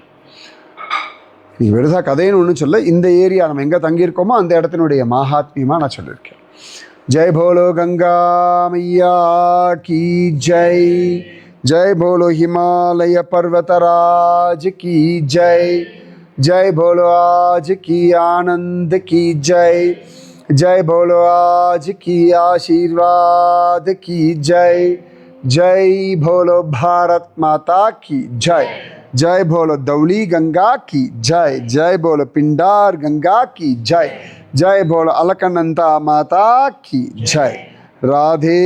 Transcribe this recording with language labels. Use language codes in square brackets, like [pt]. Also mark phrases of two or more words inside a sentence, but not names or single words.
[ta] நீங்கள் பெருசாக கதைன்னு ஒன்றும் சொல்ல, இந்த ஏரியா நம்ம எங்கே தங்கியிருக்கோமோ அந்த இடத்தினுடைய மகாத்மியமாக நான் சொல்லியிருக்கேன். [hi] जय बोलो गंगा मैया की जय, जय बोलो हिमालय पर्वतराज की जय, जय बोलो आज की आनंद की जय, जय बोलो आज की आशीर्वाद की जय, जय बोलो भारत माता की जय, जय बोलो धौली गंगा की जय, जय बोलो पिंडार गंगा की जय, जय बोलो अलकनंदा माता की जय.